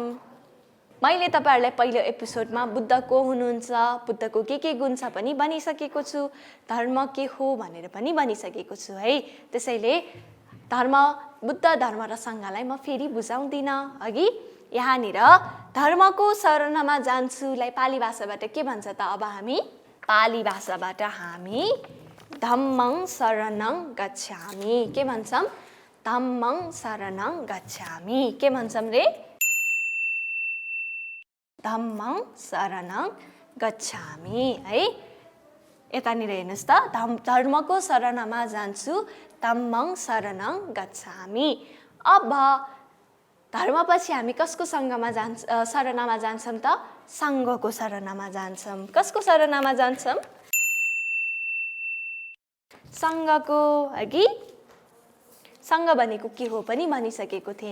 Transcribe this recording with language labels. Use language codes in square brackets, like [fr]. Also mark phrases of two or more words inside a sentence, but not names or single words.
[ne] मैले तपाईहरुलाई पहिलो एपिसोडमा बुद्ध को हुनुहुन्छ, बुद्धको के गुण छ पनि भनिसकेको छु, धर्म के हो भनेर पनि भनिसकेको छु है। त्यसैले बुद्ध धर्म र सङ्घलाई म फेरि बुझाउँदिन। अघि यहाँनिर धर्मको शरणमा जान्छुलाई पाली भाषाबाट के भन्छ त? अब हामी पाली भाषाबाट हामी [pi] धम्मं शरणं गच्छामि [ne] के भन्छौँ? [pi] धम्मं शरणं गच्छामि [ne] के भन्छौँ रे? [pi] धम्मं शरणं गच्छामि [ne] है। यतानिर हेर्नुहोस् त, धर्मको शरणमा जान्छु, [pi] धम्मं शरणं गच्छामि। [ne] अब धर्मपछि हामी कसको शरणमा जान्छौँ त? सङ्घको शरणमा जान्छौँ। कसको शरणमा जान्छौँ? सङ्घको, अघि सङ्घ भनेको के हो पनि भनिसकेको थिएँ।